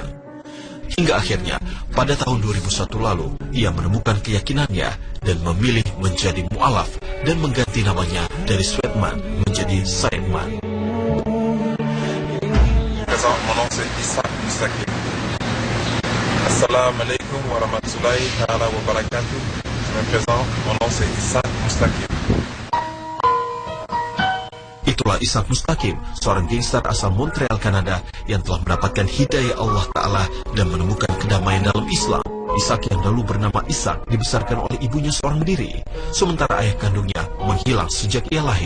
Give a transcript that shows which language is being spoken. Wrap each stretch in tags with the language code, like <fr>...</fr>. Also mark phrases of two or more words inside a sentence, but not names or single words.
<id>Hingga akhirnya, pada tahun 2001 lalu, ia menemukan keyakinannya dan memilih menjadi mu'alaf dan mengganti namanya dari Sweatman menjadi Saidman.</id> <ar>السلام عليكم ورحمة الله وبركاته.</ar> <fr>Je me présente, mon nom c'est Ishaq Mustaqim.</fr> <id>Itulah Ishaq Mustaqim, seorang gangster asal Montreal, Kanada yang telah mendapatkan hidayah</id> <ar>الله تعالى</ar> <id>dan menemukan kedamaian dalam Islam. Ishaq yang dulu bernama Ishaq dibesarkan oleh ibunya seorang diri, sementara ayah kandungnya menghilang sejak ia lahir.</id>